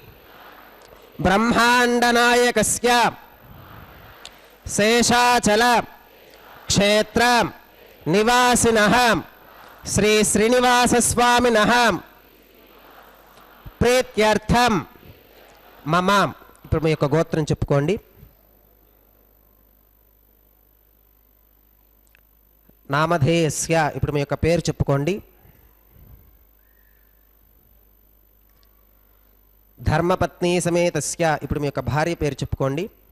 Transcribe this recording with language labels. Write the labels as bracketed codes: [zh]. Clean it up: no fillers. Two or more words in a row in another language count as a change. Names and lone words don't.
[sa] ब्रह्माण्डनायकस्य शेषाचल क्षेत्र निवासिनः श्री श्रीनिवास स्वामिनः प्रीत्यर्थम मम. [te] ఇప్పుడు మీ యొక్క గోత్రం చెప్పుకోండి. నామధేయస్య ఇప్పుడు మీ యొక్క పేరు చెప్పుకోండి. [sa] ధర్మపత్ని సమేతస్య [te] ఇప్పుడు మీ యొక్క భార్య పేరు చెప్పుకోండి.